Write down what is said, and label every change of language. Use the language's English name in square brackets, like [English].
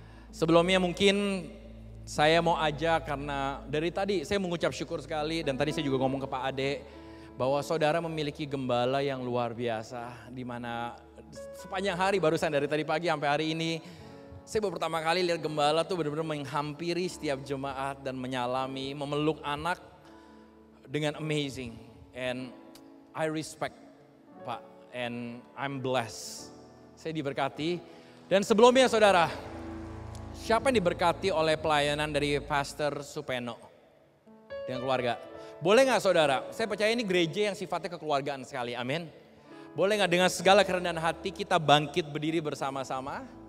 [Indonesian] Sebelumnya mungkin saya mau ajak, karena dari tadi saya mengucap syukur sekali, dan tadi saya juga ngomong ke Pak Ade, bahwa saudara memiliki gembala yang luar biasa, di mana sepanjang hari barusan dari tadi pagi sampai hari ini, saya baru pertama kali lihat gembala tuh benar-benar menghampiri setiap jemaat dan menyalami, memeluk anak dengan amazing. [English] And I respect Pak, and I'm blessed. [Indonesian] Saya diberkati. Dan sebelumnya saudara, siapa yang diberkati oleh pelayanan dari Pastor Supeno dengan keluarga? Boleh gak saudara, saya percaya ini gereja yang sifatnya kekeluargaan sekali, amin. Boleh gak dengan segala kerendahan hati kita bangkit berdiri bersama-sama.